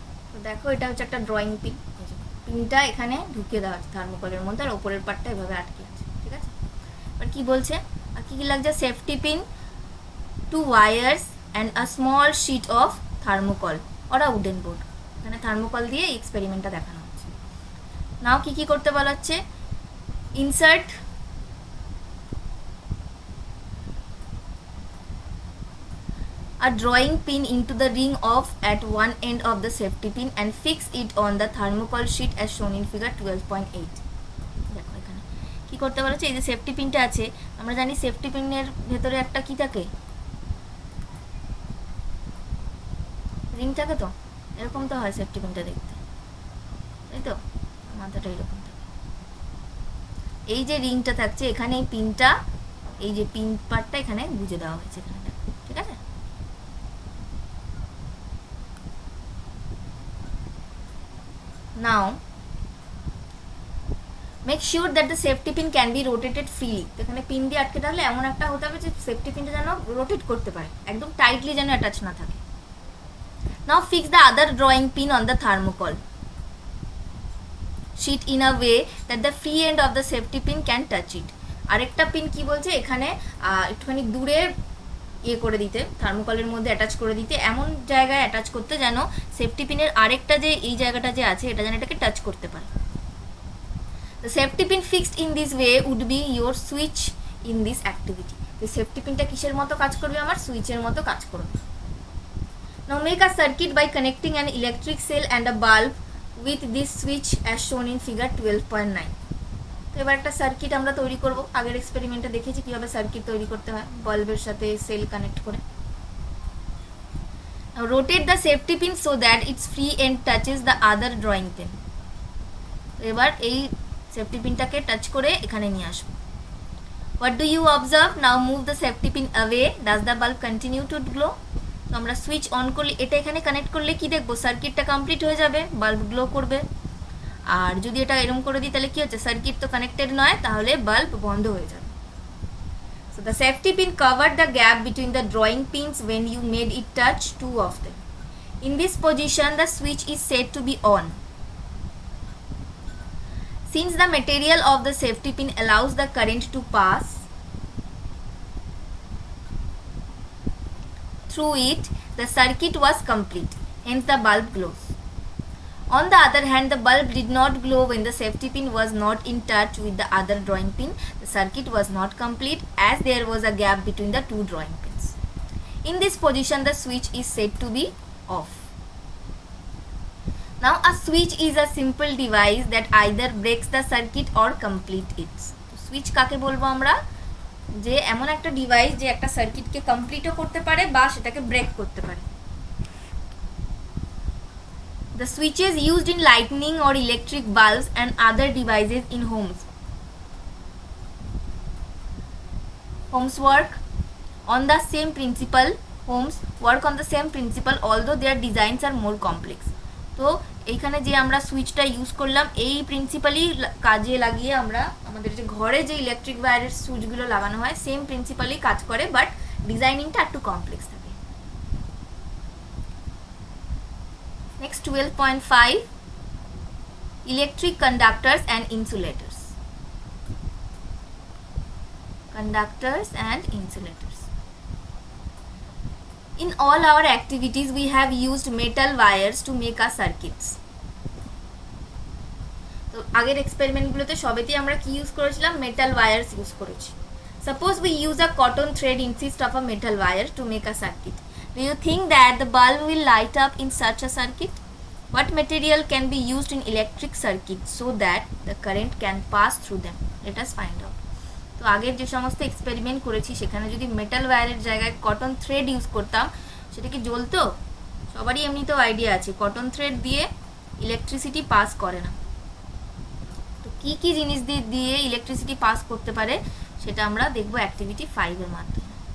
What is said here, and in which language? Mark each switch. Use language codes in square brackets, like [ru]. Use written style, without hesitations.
[bn] তো দেখো এটা হচ্ছে একটা ড্রয়িং পিন, পিনটা এখানে ঢুকিয়ে দেওয়া আছে থার্মোকলের মধ্যে, আর ওপরের পার্টটা এভাবে আটকে আছে, ঠিক আছে। এবার কী বলছে, আর কী কী লাগছে, [en] Safety pin, 2 wires and a small sheet of thermocol or a wooden board. [bn] এখানে থার্মোকল দিয়ে এই এক্সপেরিমেন্টটা দেখানো হচ্ছে। [en] now [bn] কী কী করতে বলা হচ্ছে, [en] Insert a drawing pin into the ring of at one end of the safety pin and fix it on the thermocol sheet as shown in figure 12.8. [bn] দেখো এখানে কি করতে বলেছে, এই যে সেফটি পিনটা আছে, আমরা জানি সেফটি পিনের ভেতরে একটা কি থাকে, রিং থাকে। তো এরকম তো হয় সেফটি পিনটা দেখতে, তাই তো, মাথাটা এরকম থাকে। এই যে রিংটা থাকছে এখানে, এই পিনটা, এই যে পিন পার্টটা এখানে গুঁজে দেওয়া হয়েছে এখানে, ঠিক আছে। [en] Now make sure that the safety pin can be rotated freely. [bn] তো এখানে পিন দিয়ে আটকে থাকলে এমন একটা হতে হবে যে সেফটি পিনটা যেন রোটেট করতে পারে, একদম টাইটলি যেন অ্যাটাচ না থাকে। [en] Now fix the other drawing pin on the thermocol sheet in a way that the free end of the safety pin can touch it. [bn] আরেকটা পিন কি বলছে, এখানে একটুখানি দূরে করে দিতে, থার্মোকলের মধ্যে অ্যাটাচ করে দিতে, এমন জায়গায় অ্যাটাচ করতে যেন সেফটি পিনের আরেকটা যে এই জায়গাটা যে আছে এটা যেন এটাকে টাচ করতে পারে। [en] The safety pin fixed in this way would be your switch in this activity. [bn] তো সেফটি পিনটা কিসের মতো কাজ করবে, আমার সুইচের মতো কাজ করবে। [en] Now make a circuit by connecting an electric cell and a bulb with this switch as shown in figure 12.9. [bn] তো এবার একটা সার্কিট আমরা তৈরি করব। আগের এক্সপেরিমেন্টে দেখেছি কীভাবে সার্কিট তৈরি করতে হয়, বাল্বের সাথে সেল কানেক্ট করে। [en] Rotate the safety pin so that it's free end touches the other drawing pin. [bn] তো এবার এই সেফটি পিনটাকে টাচ করে এখানে নিয়ে আসবো। [en] What do you observe, now move the safety pin away, does the bulb continue to glow. [bn] তো আমরা switch on করলে, এটা এখানে কানেক্ট করলে কি দেখবো, সার্কিটটা কমপ্লিট হয়ে যাবে, বাল্ব গ্লো করবে। আর যদি এটা এরকম করে দিই তাহলে কি হচ্ছে, সার্কিট তো কানেক্টেড নয়, তাহলে বাল্ব বন্ধ হয়ে যাবে। [en] So the safety pin cover the gap between the drawing pins when you made it touch 2 of them. In this position the switch is said to be on. Since the material of the safety pin allows the current to pass through it, the circuit was complete, hence the bulb glows. On the other hand, the bulb did not glow when the safety pin was not in touch with the other drawing pin. The circuit was not complete as there was a gap between the two drawing pins. In this position, the switch is said to be off. Now, a switch is a simple device that either breaks the circuit or complete it. [bn] Switch কাকে বলবো আমরা? যে এমন একটা device যে একটা সার্কিটকে কমপ্লিটও করতে পারে বা সেটাকে ব্রেক করতে পারে। [en] The switches used in lighting or electric bulbs and other devices in homes. Homes work on the same principle. Homes work on the same principle although their designs are more complex. [bn] তো এইখানে যে আমরা সুইচটা use করলাম এই প্রিন্সিপালই কাজে লাগিয়ে আমরা আমাদের যে ঘরে যে ইলেকট্রিক ওয়্যারের সুইচগুলো লাগানো হয় সেম প্রিন্সিপালই কাজ করে, বাট ডিজাইনিংটা একটু কমপ্লেক্স থাকে। [en] Next 12.5 electric conductors and insulators. Conductors and insulators. In all our activities we have used metal wires to make our circuits. [bn] তো আগের এক্সপেরিমেন্টগুলোতে সবেতেই আমরা কি ইউজ করেছিলাম? মেটাল ওয়্যারস ইউজ করেছি। [en] Suppose we use a cotton thread instead of a metal wire to make a circuit. Do you think that the bulb will light up in such a circuit? What material can be used in electric circuits so that the current can pass through them? Let us find out. [bn] তো আগের যে সমস্ত experiment করেছি সেখানে যদি metal ওয়্যারের জায়গায় cotton thread use করতাম সেটা কি জ্বলতো? সবারই এমনিতেও আইডিয়া আছে কটন থ্রেড দিয়ে ইলেকট্রিসিটি পাস করে না। তো কি কি জিনিস দিয়ে ইলেকট্রিসিটি পাস করতে পারে সেটা আমরা দেখব অ্যাক্টিভিটি 5 এর মাধ্যমে।